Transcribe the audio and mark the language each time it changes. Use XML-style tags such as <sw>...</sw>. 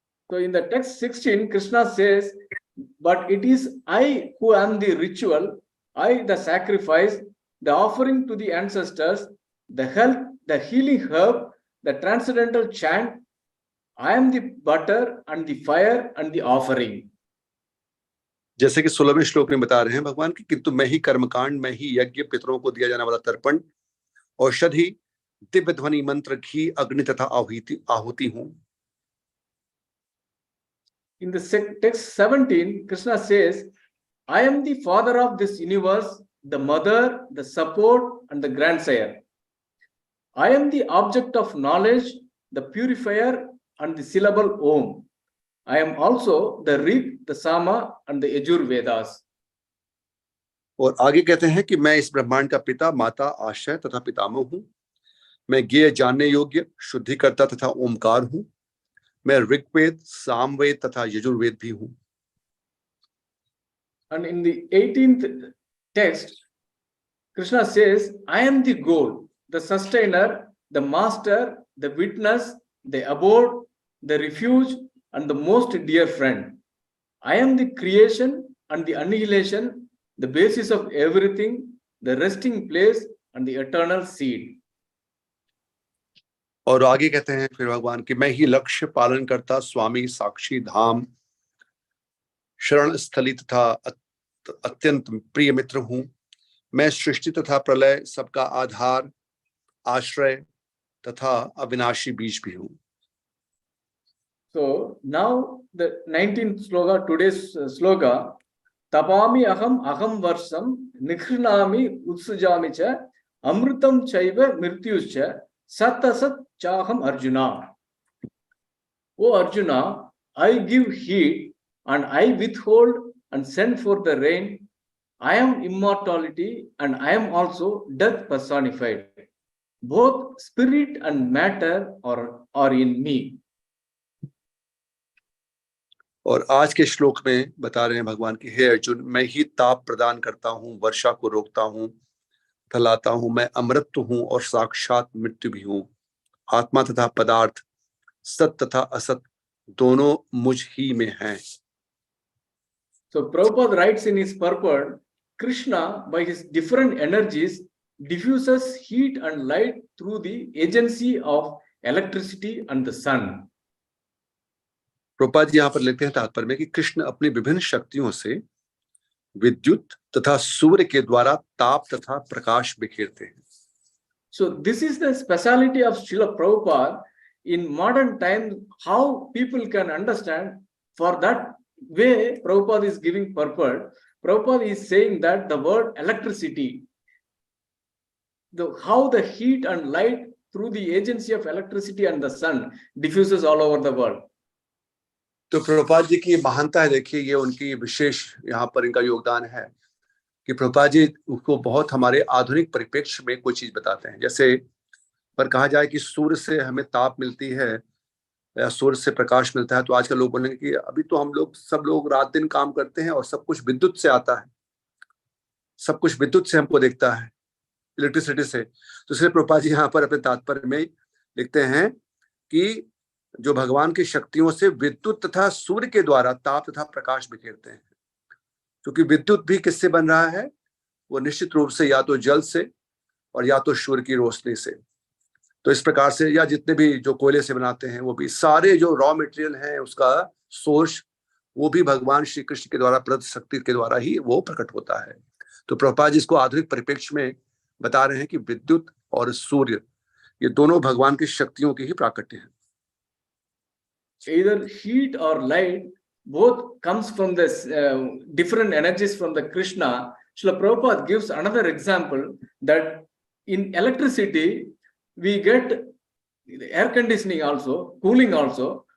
<en>So in the text 16, Krishna says, but it is I who am the ritual, I the sacrifice, the offering to the ancestors, the health, the healing herb, the transcendental chant. I am the butter and the fire and the offering.</en> <hi>जैसे कि 16वें श्लोक में बता रहे हैं भगवान की, किंतु मैं ही कर्मकांड, मैं ही यज्ञ, पितरों को दिया जाने वाला तर्पण, औषधि, दिव्य ध्वनि, मंत्र, घी, अग्नि तथा आहुति हूं.</hi> <en>In the text 17, Krishna says, I am the father of this universe, the mother, the support, and the grandsire. I am the object of knowledge, the purifier, and the syllable Om. I am also the Rig, the Sama, and the Yajur Vedas.</en> <hi>और आगे कहते हैं कि मैं इस ब्रह्मांड का पिता, माता, आश्रय तथा पितामह हूं. मैं ज्ञेय, जानने योग्य, शुद्धिकर्ता तथा ओमकार हूं. मैं ऋग्वेद, सामवेद तथा यजुर्वेद भी हूं.</hi> <en>And in the 18th text, Krishna says, I am the goal, the sustainer, the master, the witness, the abode, the refuge, and the most dear friend. I am the creation and the annihilation, the basis of everything, the resting place, and the eternal seed.</en> <hi>और आगे कहते हैं फिर भगवान कि मैं ही लक्ष्य, पालन करता, स्वामी, साक्षी, धाम, शरण स्थली तथा अत्यंत प्रिय मित्र हूं. मैं सृष्टि तथा प्रलय, सबका आधार, आश्रय तथा अविनाशी बीज भी हूं.</hi> <en>So now the 19th sloka, today's sloka,</en> <sa>Tapami aham aham varsam nikhnami utsujami cha amrutam chaiva mrityuscha satasat chaham Arjuna.</sa> <en>O Arjuna, I give heed and I withhold and send forth the rain. I am immortality and I am also death personified. Both spirit and matter are in me.</en> <hi>और आज के श्लोक में बता रहे हैं भगवान की, हे अर्जुन, मैं ही ताप प्रदान करता हूं, वर्षा को रोकता हूं, फैलाता हूं. मैं अमृत हूं और साक्षात मृत्यु भी हूं. आत्मा तथा पदार्थ, सत तथा असत दोनों मुझ ही में हैं.</hi> <en>So Prabhupada writes in his purport, Krishna by his different energies diffuses heat and light through the agency of electricity and the sun.</en> <hi>Prabhupada ji यहाँ पर लिखते हैं तात्पर्य में कि कृष्ण अपनी विभिन्न शक्तियों से विद्युत तथा सूर्य के द्वारा ताप तथा प्रकाश बिखेरते हैं. So this is the speciality of Srila Prabhupada in modern times, how people can understand. For that way Prabhupada is giving purport. Prabhupada is saying that the word electricity, how the heat and light through the agency of electricity and the sun diffuses all over the world. तो प्रभुपाद जी की महानता है, देखिए ये उनकी विशेष यहाँ पर इनका योगदान है कि प्रभुपाद जी उसको बहुत हमारे आधुनिक परिप्रेक्ष्य में कोई चीज बताते हैं. जैसे पर कहा जाए कि सूर्य से हमें ताप मिलती है या सूर्य से प्रकाश मिलता है, तो आजकल लोग बोलेंगे कि अभी तो हम लोग सब लोग रात दिन काम करते हैं और सब कुछ विद्युत से आता है, सब कुछ विद्युत से हमको देखता है, इलेक्ट्रिसिटी से. तो इसलिए प्रभुपाद जी यहाँ पर अपने तात्पर्य में लिखते हैं कि जो भगवान की शक्तियों से विद्युत तथा सूर्य के द्वारा ताप तथा प्रकाश बिखेरते हैं. क्योंकि विद्युत भी किससे बन रहा है? वो निश्चित रूप से या तो जल से और या तो सूर्य की रोशनी से. तो इस प्रकार से, या जितने भी जो कोयले से बनाते हैं, वो भी सारे जो रॉ मटेरियल है उसका सोर्स वो भी भगवान श्री कृष्ण के द्वारा प्रदत्त शक्ति के द्वारा ही वो प्रकट होता है. तो प्रभुपाद जी इसको आधुनिक परिप्रेक्ष्य में बता रहे हैं कि विद्युत और सूर्य ये दोनों भगवान की शक्तियों की ही प्राकट्य है.</hi> <en>Either heat or light, both comes from this different energies from the Krishna. Srila Prabhupada gives another example that in electricity we get air conditioning also, cooling also.</en>